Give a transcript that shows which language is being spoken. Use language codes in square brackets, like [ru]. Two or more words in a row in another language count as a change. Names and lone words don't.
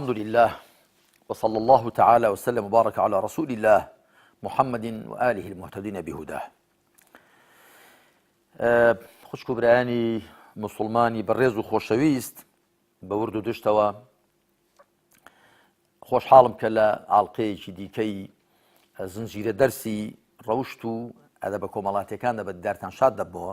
[ar] الله وصلى الله تعالى وسلم وبارك على رسول الله محمد وآله المهتدين بهداه. [ckb] خوشکو برایانی مسلمانی بەڕێز و خۆشەویست بە ورد و دشتەوە خۆشحاڵم کە لە ئاڵقەیەکی دیکەی زنجیرە دەرسی ڕەوشت و ئەدەبە کۆمەڵاتیەکاندا بە دیدارتان شاد دەبەوە.